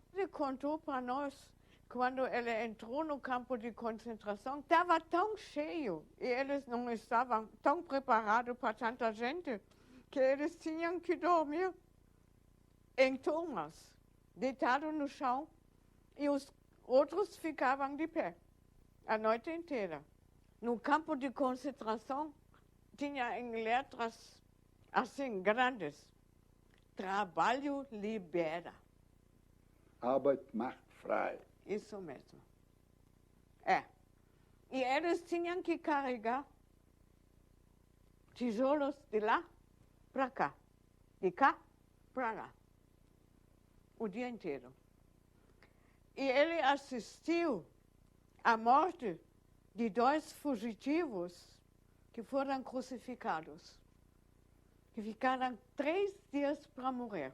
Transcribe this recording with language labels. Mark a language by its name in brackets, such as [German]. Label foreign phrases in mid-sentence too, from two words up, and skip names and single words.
[Portuguese] Ele contou para nós, quando ele entrou no campo de concentração, estava tão cheio e eles não estavam tão preparados para tanta gente que eles tinham que dormir em turmas, deitados no chão, e os outros ficavam de pé a noite inteira. No campo de concentração tinha em letras assim grandes: trabalho libera. [German] Arbeit macht frei. [Portuguese] Isso mesmo. É. E eles tinham que carregar tijolos de lá para cá, de cá para lá, o dia inteiro. E ele assistiu à morte de 2 fugitivos que foram crucificados, que ficaram 3 dias para morrer.